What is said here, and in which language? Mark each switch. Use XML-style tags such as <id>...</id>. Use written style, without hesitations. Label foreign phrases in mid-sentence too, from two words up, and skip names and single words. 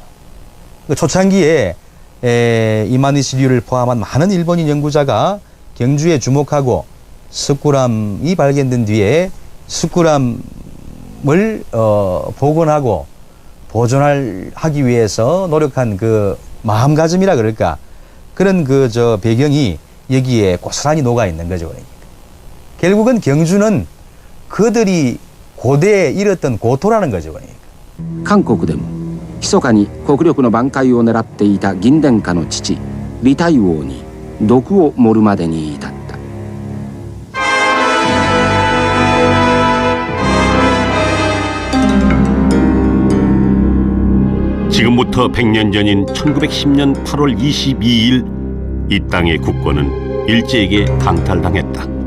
<ko>초창기에 이마니시류를 포함한 많은 일본인 연구자가 경주에 주목하고 석굴암이 발견된 뒤에 석굴암을 복원하고 보존하기 위해서 노력한 그 마음가짐이라 그럴까, 그런 배경이 여기에 고스란히 녹아 있는 거죠. 그러니까 결국은 경주는 그들이 고대에 잃었던 고토라는 거죠. 그러니까.</ko> <ja>韓国でも密かに国力の挽回を狙っていた銀殿下の父李太王に毒を盛るまでに至った。</ja> <ko>지금부터 100년 전인 1910년 8월 22일 이 땅의 국권은 일제에게 강탈당했다.</ko>